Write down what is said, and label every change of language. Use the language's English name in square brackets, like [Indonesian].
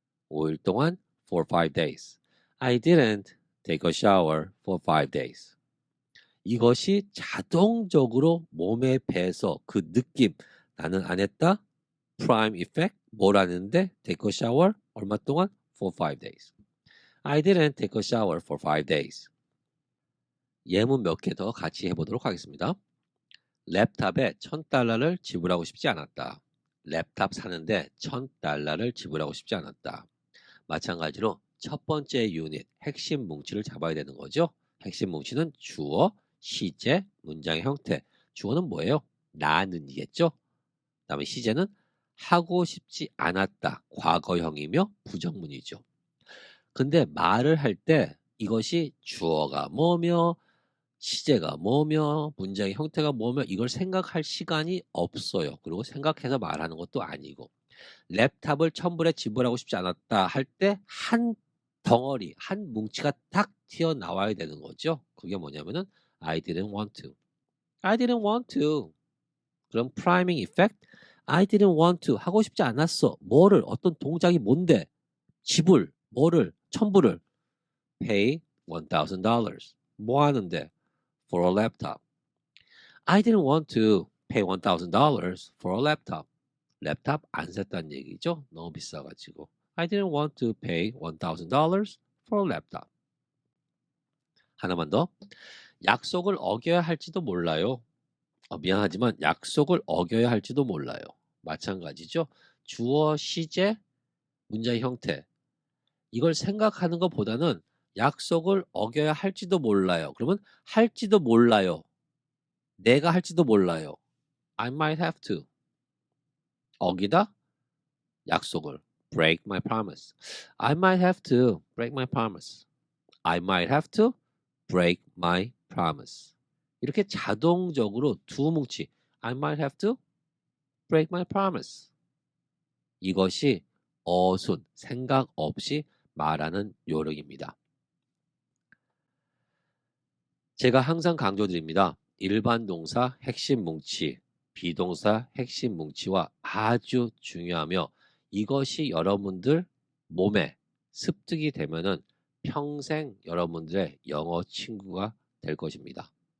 [Korean] 5일 동안 [English] for 5 days. I didn't take a shower for 5 days. [Korean] 이것이 자동적으로 몸에 배서 그 느낌, 나는 안 했다. prime effect, 뭘 하는데? [English] take a shower, [Korean] 얼마 동안? [English] for 5 days. I didn't take a shower for 5 days. [Korean] 예문 몇 개 더 같이 해보도록 하겠습니다. 랩탑에 $1,000를 지불하고 싶지 않았다. 랩탑 사는데 $1,000를 지불하고 싶지 않았다. 마찬가지로 첫 번째 유닛 핵심 뭉치를 잡아야 되는 거죠. 핵심 뭉치는 주어, 시제, 문장의 형태. 주어는 뭐예요? 나는이겠죠. 그다음에 시제는 하고 싶지 않았다. 과거형이며 부정문이죠. 근데 말을 할 때 이것이 주어가 뭐며 시제가 뭐며 문장의 형태가 뭐며 이걸 생각할 시간이 없어요. 그리고 생각해서 말하는 것도 아니고 랩탑을 1,000불에 지불하고 싶지 않았다 할 때 한 덩어리, 한 뭉치가 딱 튀어나와야 되는 거죠. 그게 뭐냐면은 [English] I didn't want to. I didn't want to. [Korean] 그럼 priming effect. [English] I didn't want to. [Korean] 하고 싶지 않았어. 뭐를? 어떤 동작이 뭔데? 지불. 뭐를? 1,000불을. [English] Pay $1,000. [Korean] 뭐 하는데? [English] For a laptop. I didn't want to pay $1,000 for a laptop. [Korean] 랩탑 안 샀다는 얘기죠. 너무 비싸가지고. [English] I didn't want to pay $1,000 for a laptop. [Korean] 하나만 더. 약속을 어겨야 할지도 몰라요. 미안하지만 약속을 어겨야 할지도 몰라요. 마찬가지죠. 주어, 시제, 문장의 형태. 이걸 생각하는 것보다는 약속을 어겨야 할지도 몰라요. 그러면 할지도 몰라요. 내가 할지도 몰라요. [English] I might have to. [Korean] 어기다 약속을. [English] break my promise. I might have to break my promise. I might have to break my promise. [Korean] 이렇게 자동적으로 두 뭉치 [English] I might have to break my promise. [Korean] 이것이 어순, 생각 없이 말하는 요령입니다. 제가 항상 강조드립니다. 일반 동사 핵심 뭉치, 비동사 핵심 뭉치와 아주 중요하며 이것이 여러분들 몸에 습득이 되면은 평생 여러분들의 영어 친구가 될 것입니다.